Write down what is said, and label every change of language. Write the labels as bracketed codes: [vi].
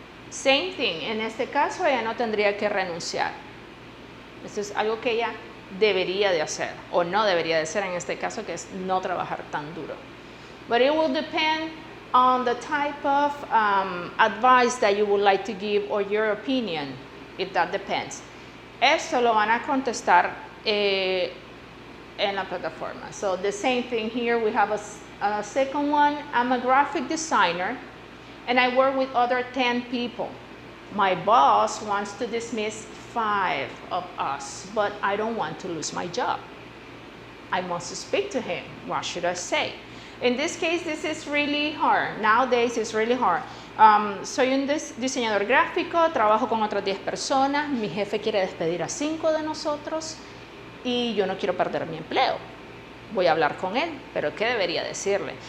[en] Same thing, [es] en este caso ella no tendría que renunciar. Eso es algo que ella debería de hacer, o no debería de hacer en este caso, que es no trabajar tan duro. [en] But it will depend on the type of advice that you would like to give or your opinion, if that depends. [es] Esto lo van a contestar en la plataforma. [en] So the same thing here, we have a second one. I'm a graphic designer and I work with other 10 people. My boss wants to dismiss 5 of us, but I don't want to lose my job. I must speak to him. What should I say? In this case, this is really hard. Nowadays, it's really hard. [es] Soy un diseñador gráfico, trabajo con otras 10 personas, mi jefe quiere despedir a 5 de nosotros y yo no quiero perder mi empleo. Voy a hablar con él, pero ¿qué debería decirle?